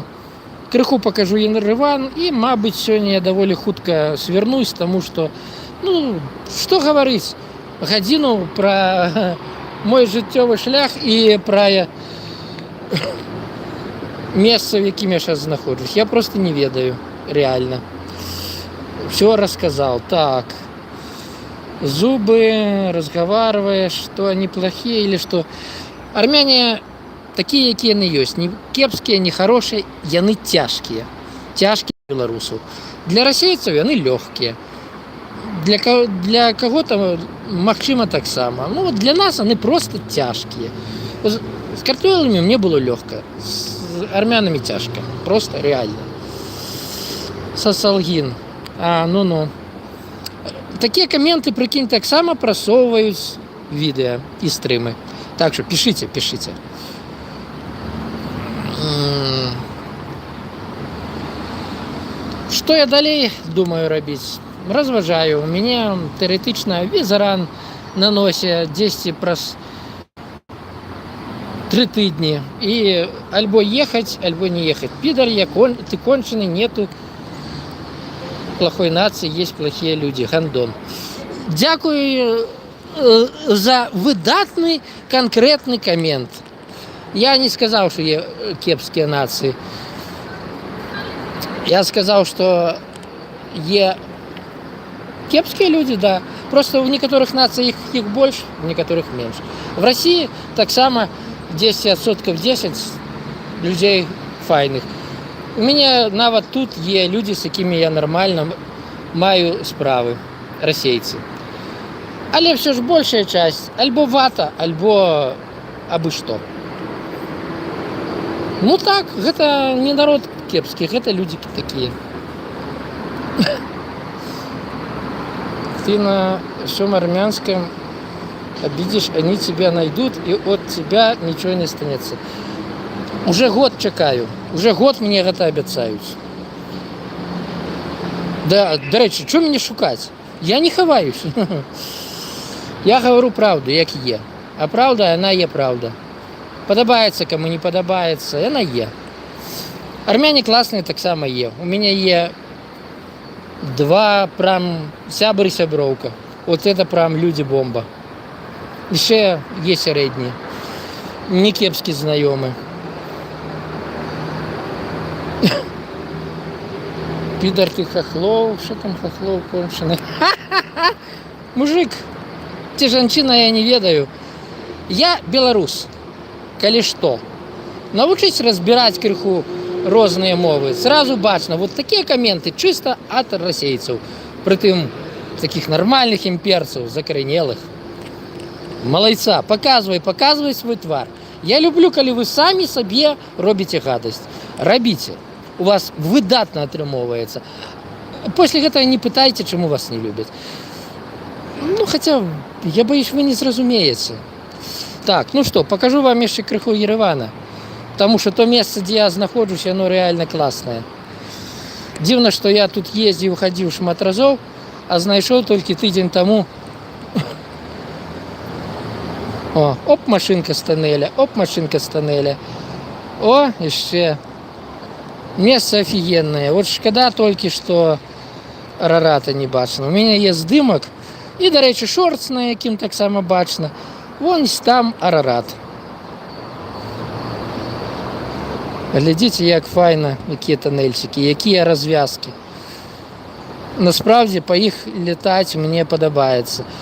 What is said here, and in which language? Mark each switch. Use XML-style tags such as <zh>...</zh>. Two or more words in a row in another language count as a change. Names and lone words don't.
<be>Крыху пакажу Ереван і, мабыць, сёння я даволі хутка свернусь, таму што, што гаварыць, гадзіну пра мой жыццёвы шлях і пра месца, в якім я зараз знаходжусь. Я просто не ведаю,</be> <ru>реально. Все рассказал. Так. Зубы, разговариваешь, что они плохие или что. Армяне такие,</ru> <be>якія яны ёсць. Не кепскія, не хорошие, яны цяжкія. Цяжкія беларусаў. Для расейцаў яны лёгкія.</be> <ru>Для кого-то,</ru> <be>магчыма, таксама. Для нас яны просто цяжкія.</be> <ru>С картофелями мне было легко. С армянами тяжко. Просто реально. Сасалгин. Такие комменты, прикинь,</ru> <be>так само</be> <ru>просовывают видео и стримы. Так что пишите. Что я</ru> <be>далей думаю рабіць? Разважаю.</be> <ru>У меня теоретично візаран на носе 10</ru> <be>праз 3 тыдні.</be> <ru>И альбо ехать, альбо не ехать. Пидор, ты конченый, нету плохой нации, есть плохие люди. Гандон.</ru> <be>Дякую за выдатный конкретный коммент.</be> <ru>Я не сказал, что</ru> <be>є кепские</be> <ru>нации. Я сказал, что</ru> <be>є кепские</be> <ru>люди, да. Просто в некоторых нациях их больше, в некоторых меньше. В России</ru> <be>так само</be> <ru>10% людей файных. У меня</ru> <be>нават тут є люди, з якими я нормально маю справи, расейцы. Але все ж большая часть альбо вата, альбо абы што. Так, гэта не народ кепскі, гэта</be> <ru>люди такие. Ты на всем армянском обидишь, они тебя найдут, и от тебя ничего не останется. Уже год чекаю.</ru> <be>Уже год мне гэта абяцаюць. Да, дарэчы, что мне шукаць?</be> <ru>Я не хаваюсь. Я говорю правду,</ru> <be>як є.</be> <ru>А правда, она є правда.</ru> <be>Падабаецца, кому не падабаецца,</be> <ru>она є. Армяне классные так само є. У меня є 2 прям</ru> <be>сябры сяброўка.</be> <ru>Вот это прям люди-бомба. Еще є сярэдні.</ru> <be>Не кепскі знаёмы.</be> <ru>Пидор ты хохлов, что там хохлов конченый?</ru> <be>Мужик, те жанчына я не ведаю. Я беларус, калі што. Навучыць разбирать крыху розныя мовы.</be> <ru>Сразу бачно, вот такие комменты чисто от расейцаў. Притым таких нормальных імперцаў, закоренелых. Малайца, показывай свой твар.</ru> <be>Я люблю, калі вы самі сабе робіце гадасць. Рабіце. У вас выдатна атрымоўваецца. После гэтага не пытайце, чаму вас не любяць.</be> <ru>Хотя, я боюсь, вы</ru> <be>не зразумееце.</be> <ru>Так, что, покажу вам</ru> <be>яшчэ крыху Еревана.</be> <ru>Потому что то место, где я знаходжусь, оно реально классное.</ru> <be>Дзіўна, что я тут ездзіў, хадзіў шмат разоў, а знайшоў толькі тыдзень таму.</be> <ru>Оп, машинка з тоннеля.</ru> <be>О, яшчэ.</be> <ru>Место офигенное. Вот шкода только, что Арарата не бачна.</ru> <be>У мяне є здымак і, дарэчы, шортс, на якім таксама бачна.</be> <ru>Вон там Арарат.</ru> <be>Глядзіце, як файна, якія тоннельчики, якія развязкі. Насправді, па іх летаць мне падабаецца.</be>